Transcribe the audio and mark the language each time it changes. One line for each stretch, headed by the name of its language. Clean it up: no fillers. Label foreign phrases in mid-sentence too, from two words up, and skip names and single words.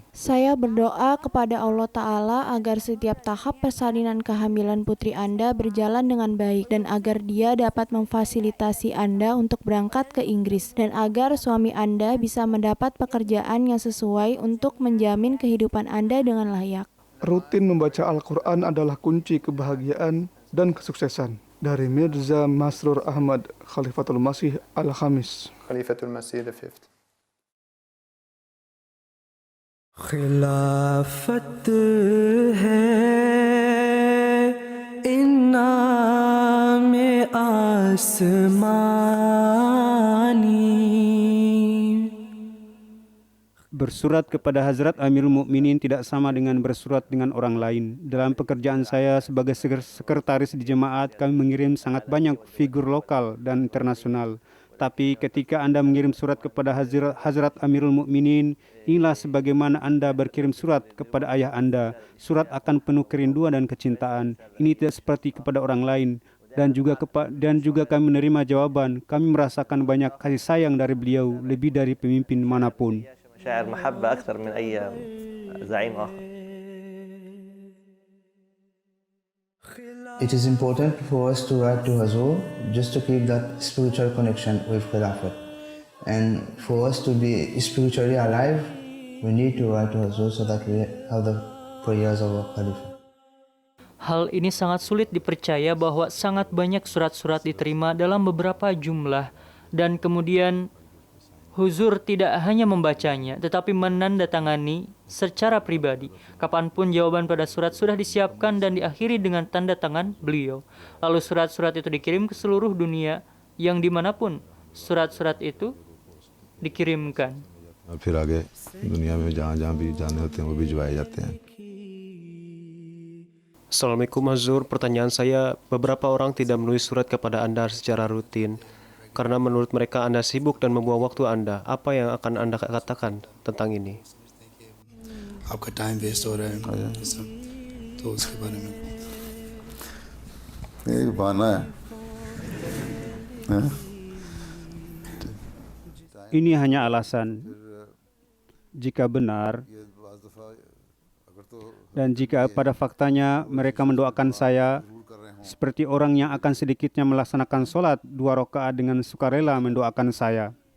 Indonesian: Saya berdoa kepada Allah Ta'ala agar setiap tahap persalinan kehamilan putri Anda berjalan dengan baik dan agar Dia dapat memfasilitasi Anda untuk berangkat ke Inggris dan agar suami Anda bisa mendapat pekerjaan yang sesuai untuk menjamin kehidupan Anda dengan layak. Rutin membaca Al-Quran adalah kunci kebahagiaan dan kesuksesan. Dari Mirza Masrur Ahmad, Khalifatul Masih Al-Khamis.
English: Khalifatul Masih the Fifth.
Urdu: خلافت ہے انعام آسمانی.
Indonesian: Bersurat kepada Hazrat Amirul Mukminin tidak sama dengan bersurat dengan orang lain. Dalam pekerjaan saya sebagai sekretaris di jemaat, kami mengirim sangat banyak figur lokal dan internasional. Tapi ketika Anda mengirim surat kepada Hazrat Amirul Mukminin, inilah sebagaimana Anda berkirim surat kepada ayah Anda. Surat akan penuh kerinduan dan kecintaan. Ini tidak seperti kepada orang lain. Dan juga kami menerima jawaban. Kami merasakan banyak kasih sayang dari beliau, lebih dari pemimpin manapun.
Arabic: مشاعر محبة أكثر من أي زعيم آخر.
English: It is important for us to write to Hazur just to keep that spiritual connection with Khilafat. And for us to be spiritually alive, we need to write to Hazur so that we have the prayers of our Khalifah.
Indonesian: Hal ini sangat sulit dipercaya bahwa sangat banyak surat-surat diterima dalam beberapa jumlah dan kemudian Huzur tidak hanya membacanya, tetapi menandatangani secara pribadi. Kapanpun jawaban pada surat sudah disiapkan dan diakhiri dengan tanda tangan beliau. Lalu surat-surat itu dikirim ke seluruh dunia, yang dimanapun surat-surat itu dikirimkan.
Urdu: پھر آگے دنیا میں جہاں بھی جانے ہوتے ہیں وہ بھجوائے جاتے ہیں.
Indonesian: Assalamualaikum Hazur, pertanyaan saya, beberapa orang tidak menulis surat kepada Anda secara rutin. Karena menurut mereka Anda sibuk dan membuang waktu Anda. Apa yang akan Anda katakan tentang ini?
Urdu: آپ کا
English: time waste
Urdu: ہو رہا ہے تو اس کے بارے میں یہ بہانہ ہے.
Indonesian: Ini hanya alasan. Jika benar dan jika pada faktanya mereka mendoakan saya seperti orang yang akan sedikitnya melaksanakan sholat 2 rakaat dengan sukarela mendoakan saya.